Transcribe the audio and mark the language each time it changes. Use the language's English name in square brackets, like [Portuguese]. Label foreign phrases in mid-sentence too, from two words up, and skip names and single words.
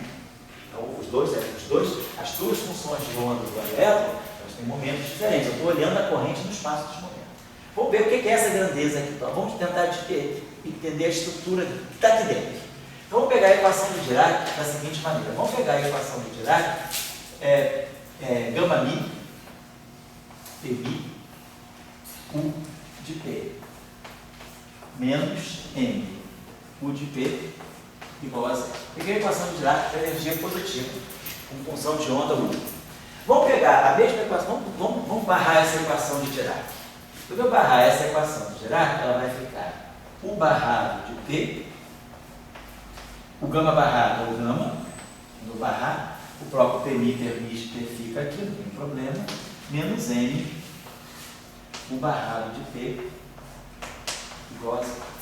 [Portuguese] Então, as duas funções de onda do elétron, elas têm momentos diferentes. Eu estou olhando a corrente no espaço dos momentos. Vamos ver o que é essa grandeza aqui. Então, vamos tentar entender a estrutura que está aqui dentro. Então, vamos pegar a equação de Dirac da seguinte maneira. Vamos pegar a equação de Dirac, gama mi, P mi, U de P, menos M, U de P, igual a zero. Peguei a equação de Dirac da energia positiva, com função de onda U. Vamos pegar a mesma equação, vamos barrar essa equação de Dirac. Quando eu barrar essa equação de Dirac, ela vai ficar U barrado de P, o gama barrado é o gama, quando eu barrar, o próprio Pmi fica aqui, não tem problema, menos M, U barrado de P, igual a zero.